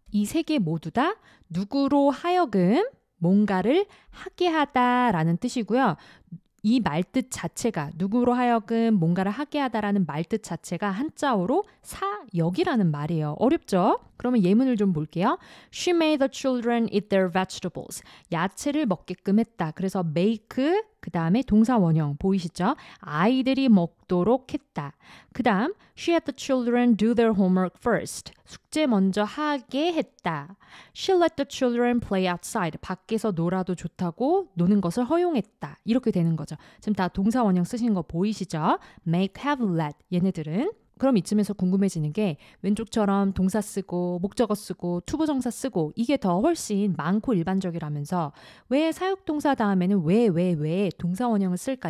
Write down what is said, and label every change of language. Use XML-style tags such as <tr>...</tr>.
<ko>이 세 개 모두 다 누구로 하여금 뭔가를 하게 하다라는 뜻이고요. 이 말뜻 자체가 누구로 하여금 뭔가를 하게 하다라는 말뜻 자체가 한자어로 사역이라는 말이에요. 어렵죠? 그러면 예문을 좀 볼게요.</ko> <en>She made the children eat their vegetables.</en> <ko>야채를 먹게끔 했다. 그래서 make 그 다음에 동사 원형 보이시죠? 아이들이 먹도록 했다. 그 다음</ko> <en>She had the children do their homework first.</en> <ko>숙제 먼저 하게 했다.</ko> <en>She let the children play outside.</en> <ko>밖에서 놀아도 좋다고 노는 것을 허용했다. 이렇게 되는 거죠. 지금 다 동사 원형 쓰신 거 보이시죠? make, have, let 얘네들은 그럼 이쯤에서 궁금해지는 게 왼쪽처럼 동사 쓰고 목적어 쓰고 투부정사 쓰고 이게 더 훨씬 많고 일반적이라면서 왜 사역동사 다음에는 왜 동사 원형을 쓸까?</ko>